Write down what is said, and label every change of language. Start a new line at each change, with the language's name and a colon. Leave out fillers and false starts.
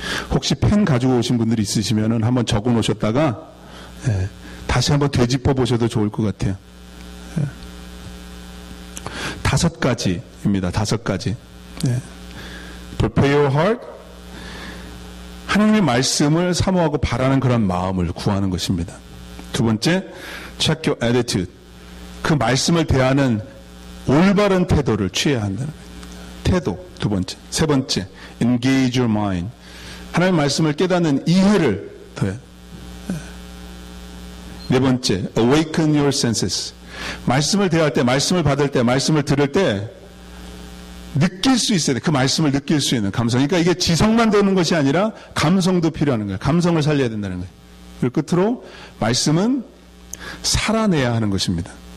Korean: 혹시 펜 가지고 오신 분들이 있으시면 한번 적어 놓으셨다가 네, 다시 한번 되짚어 보셔도 좋을 것 같아요. 네. 5가지입니다. 5가지. 네.
English: Prepare your heart.
Korean: 하나님의 말씀을 사모하고 바라는 그런 마음을 구하는 것입니다. 두 번째,
English: check your attitude.
Korean: 그 말씀을 대하는 올바른 태도를 취해야 한다는 거예요. 태도, 두 번째. 세 번째,
English: engage your mind.
Korean: 하나님의 말씀을 깨닫는 이해를 더해. 네 번째,
English: awaken your senses.
Korean: 말씀을 대할 때, 말씀을 받을 때, 말씀을 들을 때 느낄 수 있어야 돼. 그 말씀을 느낄 수 있는 감성. 그러니까 이게 지성만 되는 것이 아니라 감성도 필요한 거예요. 감성을 살려야 된다는 거예요. 그리고 끝으로 말씀은 살아내야 하는 것입니다.